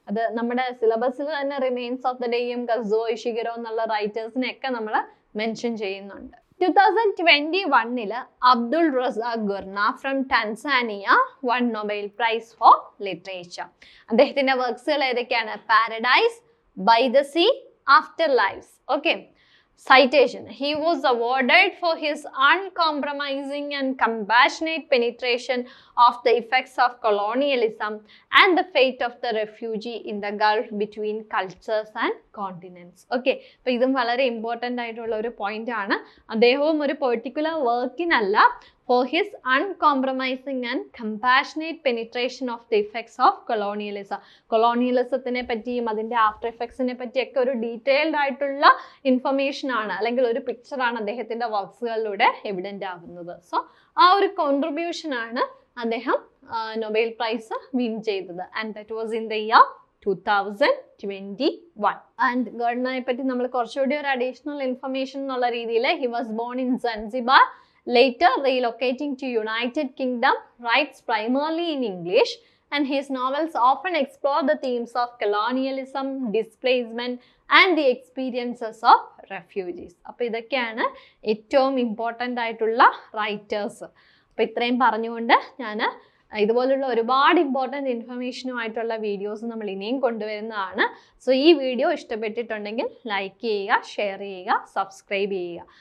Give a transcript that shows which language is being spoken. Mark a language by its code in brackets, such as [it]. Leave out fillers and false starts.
[ml] അത് നമ്മുടെ സിലബസിൽ തന്നെ റിമൈൻസ് ഓഫ് ദ ഡേയും കസുവോ ഇഷിഗുരോ എന്നുള്ള റൈറ്റേഴ്സിനെയൊക്കെ നമ്മൾ മെൻഷൻ ചെയ്യുന്നുണ്ട്. [en] 2021 Abdul Razak Gurnah from Tanzania won Nobel prize for literature. [ml] അദ്ദേഹത്തിന്റെ വർക്ക്സുകൾ ഏതൊക്കെയാണ്? [en] Paradise, by the sea, after lifes. Okay. Citation: he was awarded for his uncompromising and compassionate penetration of the effects of colonialism and the fate of the refugee in the gulf between cultures and continents. [ml] Okay, അപ്പോൾ ഇതും വളരെ important ആയിട്ടുള്ള ഒരു point ആണ്. അദ്ദേഹവും ഒരു particular വർക്കിനല്ല, [en] for his uncompromising and compassionate penetration of the effects of colonialism. [ml] കൊളോണിയലിസത്തിനെ പറ്റിയും അതിൻ്റെ ആഫ്റ്റർ എഫക്ട്സിനെ പറ്റിയൊക്കെ ഒരു ഡീറ്റെയിൽഡ് ആയിട്ടുള്ള ഇൻഫർമേഷൻ ആണ് അല്ലെങ്കിൽ ഒരു പിക്ചറാണ് അദ്ദേഹത്തിൻ്റെ വർക്ക്സുകളിലൂടെ എവിഡൻ്റ് ആകുന്നത്. സോ ആ ഒരു കോൺട്രിബ്യൂഷൻ ആണ് അദ്ദേഹം നൊബേൽ പ്രൈസ് വിൻ ചെയ്തത്. [en] And that was in the year 2021. And [ml] ഗവർണറെ പറ്റി നമ്മൾ കുറച്ചുകൂടി ഒരു അഡീഷണൽ ഇൻഫർമേഷൻ എന്നുള്ള രീതിയിൽ [en] He was born in Zanzibar, later relocating to United Kingdom, writes primarily in English, and his novels often explore the themes of colonialism, displacement and the experiences of refugees. [ml] അപ്പോൾ ഇതൊക്കെയാണ് ഏറ്റവും ഇമ്പോർട്ടൻ്റ് ആയിട്ടുള്ള writers. അപ്പോൾ ഇത്രയും പറഞ്ഞുകൊണ്ട് ഞാൻ ഇതുപോലുള്ള ഒരുപാട് ഇമ്പോർട്ടൻ്റ് ഇൻഫർമേഷനുമായിട്ടുള്ള വീഡിയോസ് നമ്മൾ ഇനിയും കൊണ്ടുവരുന്നതാണ്. സോ ഈ വീഡിയോ ഇഷ്ടപ്പെട്ടിട്ടുണ്ടെങ്കിൽ ലൈക്ക് ചെയ്യുക, ഷെയർ ചെയ്യുക, സബ്സ്ക്രൈബ് ചെയ്യുക.